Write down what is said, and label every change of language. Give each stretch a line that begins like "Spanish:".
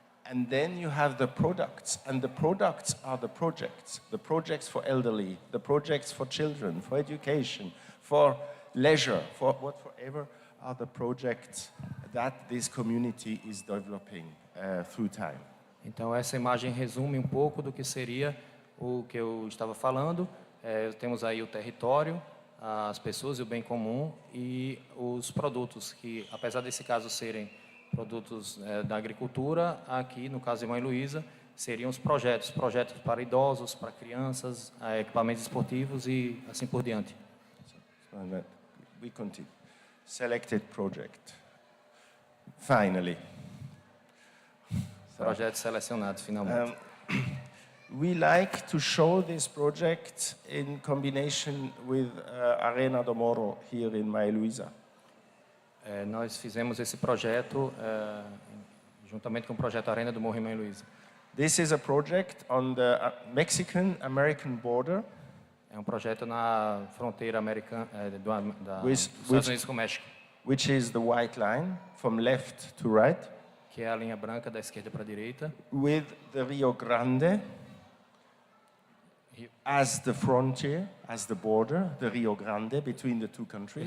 English: And then you have the products, and the products are the projects for elderly, the projects for children, for education, for leisure, for whatever are the projects that this community is developing through time.
Portuguese: Então, essa imagem resume um pouco do que seria o que eu estava falando. Temos aí o território, as pessoas e o bem comum e os produtos que, apesar desse caso serem produtos da agricultura, aqui, no caso de Mãe Luísa, seriam os projetos para idosos, para crianças, equipamentos esportivos e assim por diante.
English: We continue. Selected project. Finally.
Portuguese: Projetos selecionados, finalmente.
English: We like to show this project in combination with Arena do Moro here in Mãe Luísa.
Portuguese: Nós fizemos esse projeto juntamente com o projeto Arena do Morro em Mãe Luísa.
English: This is a project on the Mexican-American border.
Portuguese: É um projeto na fronteira americana dos Estados Unidos com o México.
English: Which is the white line from left to right.
Portuguese: Que é a linha branca da esquerda para a direita.
English: With the Rio Grande as the frontier, as the border, the Rio Grande between the two countries.